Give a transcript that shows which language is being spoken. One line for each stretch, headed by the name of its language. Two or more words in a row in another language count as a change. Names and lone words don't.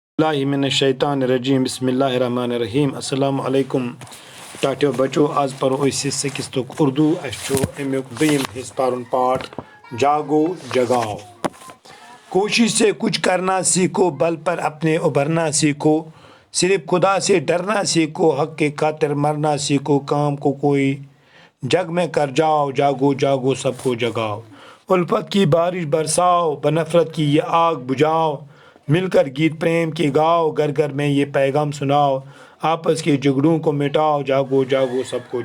Arabic: اللہ من الشیطان الرجیم بسم اللہ الرحمن الرحیم السلام علیکم
Kashmiri: ٹاٹیو بچو آز پرو أسۍ سکستُک اردو اَسہِ چھُ امیُک دوٚیِم حصہٕ پرُن پاٹ
Urdu: جاگو جگاؤ کوشش سے کچھ کرنا سیکھو بل پر اپنے ابھرنا سیکھو صرف خدا سے ڈرنا سیکھو حق کے خاطر مرنا سیکھو کام کو کوئی جگ میں کر جاؤ جاگو جاگو سب کو جگاؤ الفت کی بارش برساؤ بنفرت کی یہ آگ بجھاؤ مل کر گیت پریم کے گاؤ گھر گھر میں یہ پیغام سناؤ آپس کے جھگڑوں کو مٹاؤ جاگو جاگو سب کو